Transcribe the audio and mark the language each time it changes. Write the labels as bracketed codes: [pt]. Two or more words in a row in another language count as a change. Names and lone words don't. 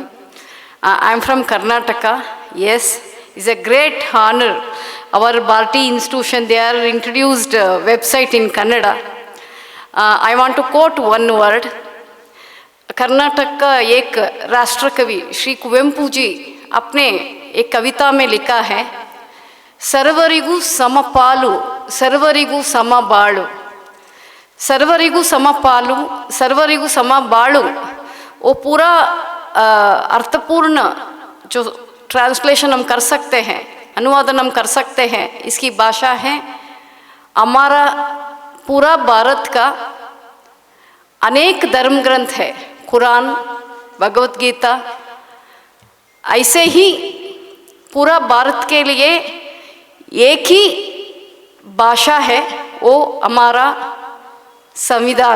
[en] I am from Karnataka. Yes, is a great honour. Our Barti institution, they are introduced website in Kannada. I want to quote one word. [hi] कर्नाटक का एक राष्ट्र कवि श्री कुवेंपु जी अपने एक कविता में लिखा है, [kn] ಸರ್ವರಿಗು ಸಮಪಾಲು ಸರ್ವರಿಗು ಸಮಬಾಳು. ಸರ್ವರಿಗು ಸಮಪಾಲು ಸರ್ವರಿಗು ಸಮಬಾಳು, [hi] वो पूरा अर्थपूर्ण जो ट्रांसलेशन हम कर सकते हैं, अनुवादन हम कर सकते हैं. इसकी भाषा है, हमारा पूरा भारत का अनेक धर्म ग्रंथ है, कुरान, भगवत गीता, ऐसे ही पूरा भारत के लिए एक ही भाषा है, वो हमारा संविधान.